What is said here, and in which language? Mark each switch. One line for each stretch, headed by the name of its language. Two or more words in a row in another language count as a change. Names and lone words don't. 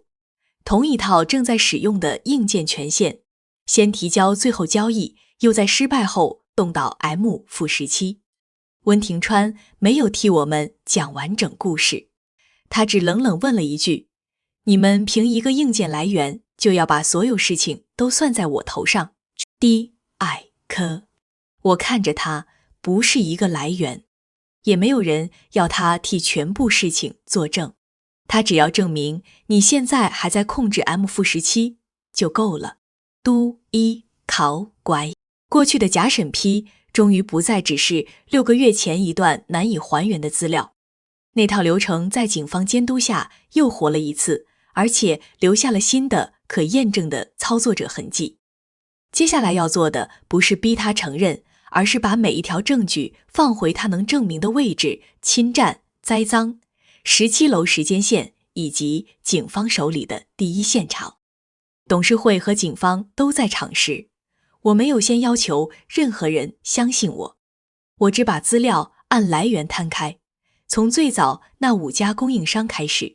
Chinese: 同一套正在使用的硬件權限，先提交最後交易，又在失敗後動到 M-17。溫庭川沒有替我們講完整故事，他只冷冷問了一句：你們憑一個硬件來源就要把所有事情都算在我頭上 ？D.I.K. 我看着他，不是一個來源，也沒有人要他替全部事情作證。他只要證明你現在還在控制 M-17就夠了。都一考乖，過去的假審批終於不再只是6個月前一段難以還原的資料。那套流程在警方監督下又活了一次， 而且留下了新的可驗證的操作者痕跡。接下來要做的不是逼他承認，而是把每一條證據放回他能證明的位置，侵占、栽赃、17 樓时間線以及警方手裡的第一现場。董事會和警方都在場時，我沒有先要求任何人相信我，我只把資料按來源攤開，從最早那5家供應商開始。